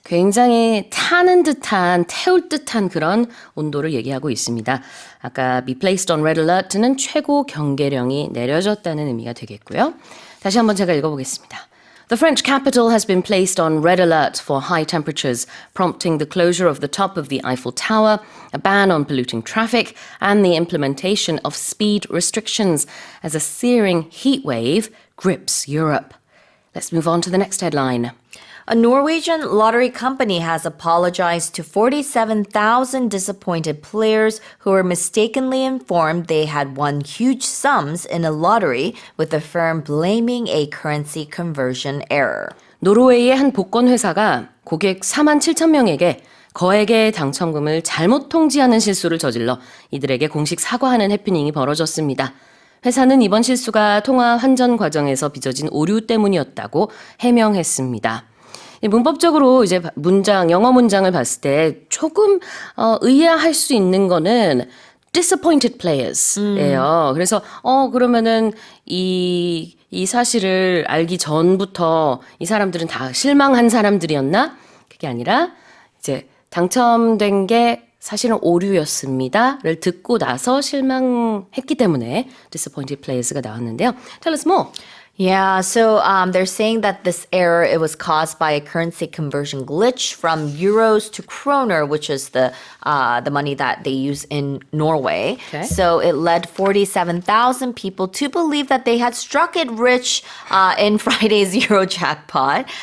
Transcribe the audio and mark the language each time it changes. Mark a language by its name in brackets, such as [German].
[Korean] 굉장히 타는 듯한, 태울 듯한 그런 온도를 얘기하고 있습니다. 아까 be placed on red alert는 최고 경계령이 내려졌다는 의미가 되겠고요. 다시 한번 제가 읽어보겠습니다. [English] The French capital has been placed on red alert for high temperatures, prompting the closure of the top of the Eiffel Tower, a ban on polluting traffic, and the implementation of speed restrictions as a searing heat wave grips Europe. Let's move on to the next headline. A Norwegian lottery company has apologized to 47,000 disappointed players who were mistakenly informed they had won huge sums in a lottery, with the firm blaming a currency conversion error. [Korean] 노르웨이의 한 복권 회사가 고객 4만 7천 명에게 거액의 당첨금을 잘못 통지하는 실수를 저질러 이들에게 공식 사과하는 해프닝이 벌어졌습니다. 회사는 이번 실수가 통화 환전 과정에서 빚어진 오류 때문이었다고 해명했습니다. 문법적으로 이제 영어 문장을 봤을 때 조금 의아할 수 있는 거는 disappointed players예요. 그래서 그러면은 이 이 사실을 알기 전부터 이 사람들은 다 실망한 사람들이었나? 그게 아니라 이제 당첨된 게 사실은 오류였습니다를 듣고 나서 실망했기 때문에 disappointed players가 나왔는데요. [English] Tell us more. Yeah, so they're saying that this error it was caused by a currency conversion glitch from euros to kroner, which is the money that they use in Norway. Okay. So it led 47,000 people to believe that they had struck it rich in Friday's Euro jackpot.